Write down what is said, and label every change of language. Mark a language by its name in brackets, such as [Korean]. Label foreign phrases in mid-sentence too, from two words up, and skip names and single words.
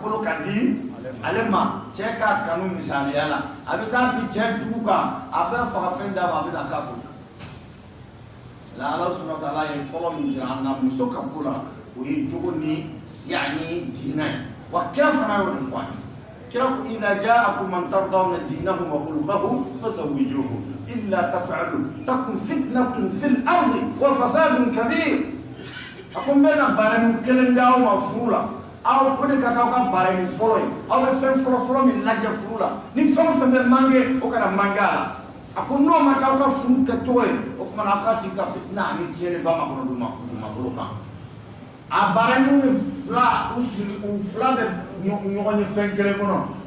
[Bambara] kolo ka di ale ma cɛ ka kanu misaliya la a bɛ taa bi cɛ jugu kan a bɛ faga fɛn d'a ma a bɛ na k'a bolo la Ala [Arabic] سبحانه وتعالى [Bambara] ye fɔlɔ min jira an na muso ka ko la o ye jogo ni yani diinɛ ye wa kira fana y'o de fɔ an ye kira ko [Arabic] إذا جاءكم من ترضون دينه و خلقه فزوجوه إلا تفعلوا تكن فتنة في الأرض و فساد كبير [Bambara] a ko n bɛna baara min kelen d'aw ma furu la aw ko de ka k'aw ka baara min fɔlɔ ye aw bɛ fɛn fɔlɔ min lajɛ furu la ni fɛn o fɛn bɛ mange o kana mange a la a ko n'o ma kɛ aw ka furu kɛcogo ye o kumana aw ka sigi ka fitina ani tiɲɛni ba makɔnɔ dugumakolo kan a baara min ye fila u fila bɛ ɲɔgɔn ye fɛn kelen kɔnɔ